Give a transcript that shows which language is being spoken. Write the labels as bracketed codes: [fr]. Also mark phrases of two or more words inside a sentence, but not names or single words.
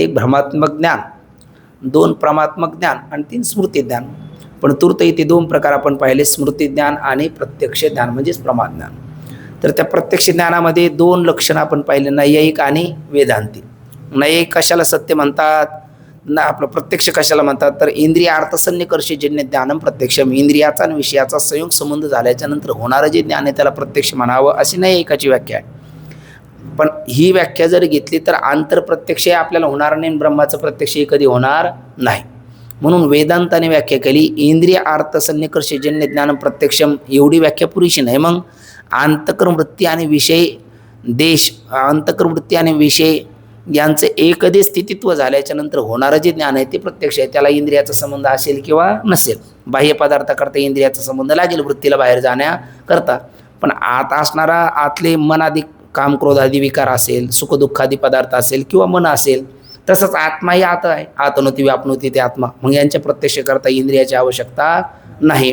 [mr] एक भ्रमात्मक ज्ञान, 2 प्रमात्मक ज्ञान आणि 3 स्मृती ज्ञान। पण तूर्त इथे 2 प्रकार आपण पाहिले, स्मृती ज्ञान आणि प्रत्यक्ष ज्ञान म्हणजेच प्रमाज्ञान। तर त्या प्रत्यक्ष ज्ञानामध्ये दोन लक्षणं आपण पाहिले, नैयायिक आणि वेदांती. नैयायिक कशाला सत्य म्हणतात, ना आपलं प्रत्यक्ष कशाला म्हणतात, तर [sa] इंद्रिय अर्थसन्निकर्षजन्य ज्ञानम प्रत्यक्षम, [mr] इंद्रियाचा आणि विषयाचा संयोग संबंध झाल्याच्या नंतर होणारं जे ज्ञान आहे त्याला प्रत्यक्ष म्हणावं, अशी नैयायिकाची व्याख्या आहे. पण ही व्याख्या जर घेतली तर आंतरप्रत्यक्ष आपल्याला होणार नाही, ब्रह्माचं प्रत्यक्षही कधी होणार नाही. म्हणून वेदांताने व्याख्या केली [sa] इंद्रिय अर्थसन्निकर्षजन्य ज्ञानम प्रत्यक्षम, [mr] एवढी व्याख्या पुरेशी नाही. मग अंतकर्मवृत्ती आणि विषय देश, अंतकर्मवृत्ती आणि विषय यांचं एकदे स्थितित्व झाल्याच्या नंतर होणारं जे ज्ञान आहे ते प्रत्यक्ष आहे. त्याला इंद्रियाचा संबंध असेल किंवा नसेल, बाह्य पदार्थाकरता इंद्रियाचा संबंध लागेल वृत्तीला बाहेर जाण्याकरता, पण आत असणारा आतले मन आदी काम क्रोध आदी विकार असेल, सुखदुःखादी पदार्थ असेल किंवा मन असेल, तसंच आत्माही आत आहे, [sa] आतनोती व्यापनोती [mr] ते आत्मा, मग यांच्या प्रत्यक्ष करता इंद्रियाची आवश्यकता नाही.